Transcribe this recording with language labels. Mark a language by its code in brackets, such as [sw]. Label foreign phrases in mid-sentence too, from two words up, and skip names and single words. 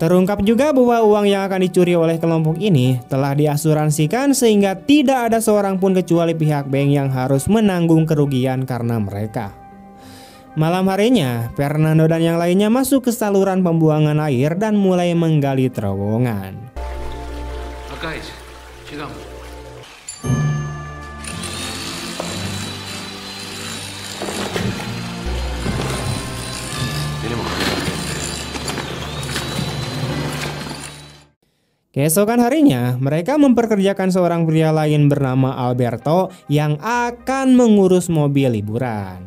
[id] Terungkap juga bahwa uang yang akan dicuri oleh kelompok ini telah diasuransikan sehingga tidak ada seorang pun kecuali pihak bank yang harus menanggung kerugian karena mereka. Malam harinya, Fernando dan yang lainnya masuk ke saluran pembuangan air dan mulai menggali terowongan. [es] Acá es. Llegamos. [id] Keesokan harinya, mereka memperkerjakan seorang pria lain bernama Alberto yang akan mengurus mobil liburan.